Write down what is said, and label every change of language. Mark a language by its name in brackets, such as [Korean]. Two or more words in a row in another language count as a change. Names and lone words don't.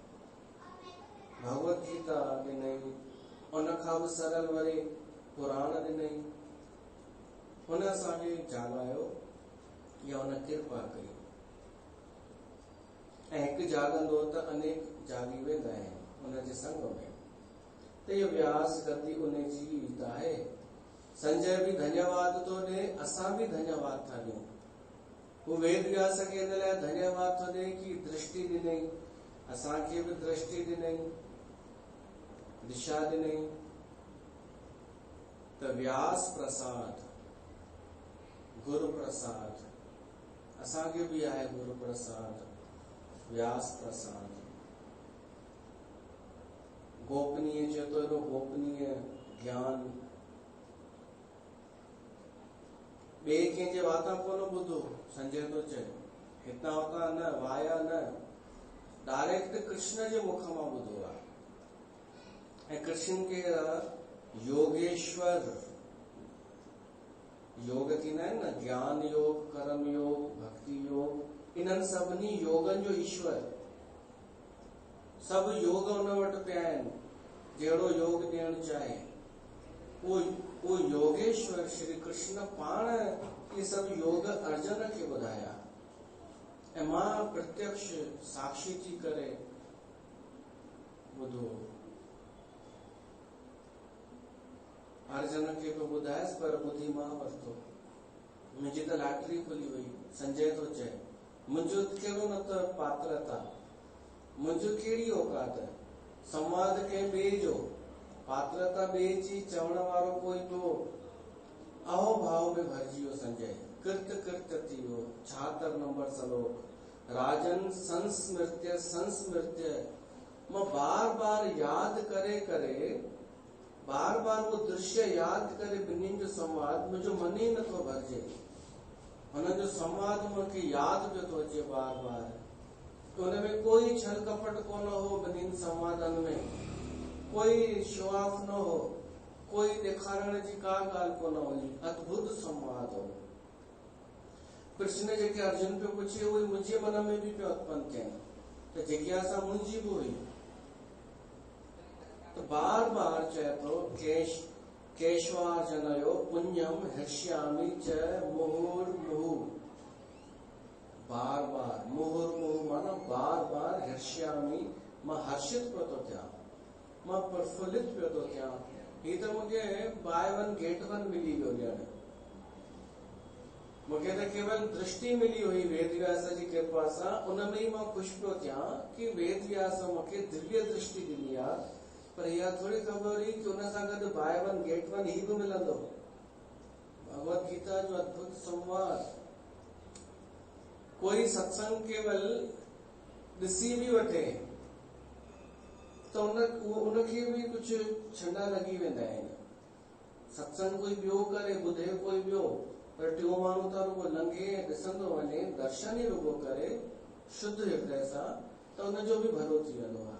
[Sindhi] भगवत गीता ॾिनई, उन खां बि सरल वरी पुराण ॾिनई, हुन असांखे जाॻायो या हुन कृपा कई। ऐं हिकु जाॻंदो त अनेक जाॻी वेंदा आहिनि हुनजे संग में। त इहो व्यास गति उन जी रीत आहे। संजय भी धन्यवाद तो ॾे, असां भी धन्यवाद था ॾियूं। वो वेद व्यास खे इन लाइ धन्यवाद थो ॾे कि दृष्टि ॾिनई, असांखे भी दृष्टि ॾिनई, दिशा ॾिनई। त व्यास प्रसाद, गुरु प्रसाद, असांखे भी आहे गुरु प्रसाद, व्यास प्रसाद। गोपनीय चए तो एॾो गोपनीय ज्ञान ॿिए कंहिंजे वाता कोन ॿुधो। संजय तो चए हितां हुतां न, वाया न, डायरेक्ट कृष्ण जे मुख मां ॿुधो आहे। ऐं कृष्ण केरु? योगेश्वर। योग थींदा आहिनि न, ज्ञान योग, कर्म योग, भक्ति योग, इन्हनि सभिनी योगनि जो ईश्वर। सभु योग उन वटि पिया आहिनि, जहिड़ो योग ॾियणु चाहे। वो योगेश्वर श्री कृष्ण पाण ये सभु योग अर्जुन खे ॿुधाया। ऐं मां प्रत्यक्ष साक्षी थी करे ॿुधो। अर्जुन खे तो ॿुधायसि पर ॿुधी मां वरितो। मुंहिंजी त लॉटरी खुली वई। संजय तो चए मुंहिंजो कहिड़ो न त पात्रता, मुंहिंजो कहिड़ी औकात, संवाद कंहिं ॿिए जो, पात्रता ॿिए जी चवण वारो कोई ॿियो। अहो भाव में भरिजी वियो संजय, कृत कृत थी वियो। 76 नंबर श्लोक। [Sanskrit] राजन संस्मृत्य संस्मृत्य, [Sindhi] मां बार बार याद करे करे, बार बार वो दृश्य याद करे ॿिन्हिनि जो संवाद, मुंहिंजो मन ई नथो भरिजे। हुननि जो संवाद मूंखे यादि पियो थो अचे बार बार। हुनमें कोई छल कपट कोन हो, ॿिन्हिनि संवादनि में कोई [English] show off [Sindhi] न हो, कोई ॾेखारण जी का ॻाल्हि कोन हुई। अद्भुत संवाद हो। कृष्ण जेके अर्जुन पियो पुछे उहे मुंहिंजे मन में बि पियो उत्पन्न थियनि, त जिज्ञासा मुंहिंजी बि हुई। तो बार बार चए थो [Sanskrit] केशवार्जुनयो पुण्यम हृष्यामि च मुहुर्मुहु। [Sindhi] बार बार मुहुर्मुहु माना बार बार हृष्यामि, मां हर्षित पियो थो थियां, मां प्रफुल्लित पियो थो थियां। ही त मूंखे [English] buy one get one [Sindhi] मिली वियो ॼण। मूंखे त केवल दृष्टि मिली हुई वेद व्यास जी कृपा सां, उनमें ई मां ख़ुशि पियो थियां कि वेद व्यास मूंखे दिव्य दृष्टि ॾिनी आहे। पर इहा थोड़ी ख़बर हुई कि उन सां गॾु [English] buy one get one [Sindhi] ही बि मिलंदो। भगवत गीता जो अद्भुत संवाद। कोई सत्संग केवल ॾिसी बि वठे त उनखे बि कुछ छंडा लॻी वेंदा आहिनि। सत्संग कोई ॿियो करे, ॿुधे कोई ॿियो, पर टियों माण्हू त रुगो लंघे ॾिसंदो वञे, दर्शन ई रुगो करे शुद्ध हृदय सां, त उनजो बि भलो थी वेंदो आहे।